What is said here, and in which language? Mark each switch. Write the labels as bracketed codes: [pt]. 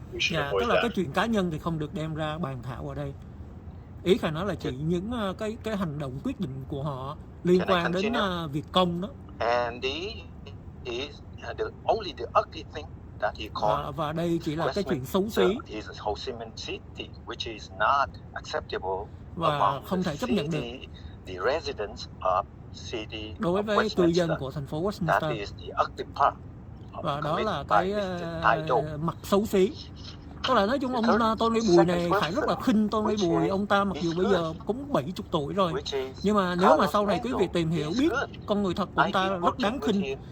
[vi] Dạ, tức là cái chuyện cá nhân thì không được đem ra bàn thảo ở đây. Ý Khải nói là chỉ những cái hành động quyết định của họ liên quan đến việc công đó. [en] And this is only the ugly thing that he called. [vi] Và đây chỉ là cái chuyện xấu xí [en] is Ho Chi Minh City, which is not acceptable [vi] và không thể chấp nhận được [en] the residents of city [vi] đối với cư dân của thành phố [en] That Westminster. is the ugly part. [vi] Và đó là cái mặt xấu xí. Tức là nói chung ông Tony Bùi này phải rất là khinh Tony Bùi. Ông ta mặc dù bây giờ cũng 70 tuổi rồi, nhưng mà nếu mà sau này quý vị tìm hiểu biết con người thật của ông ta rất đáng khinh.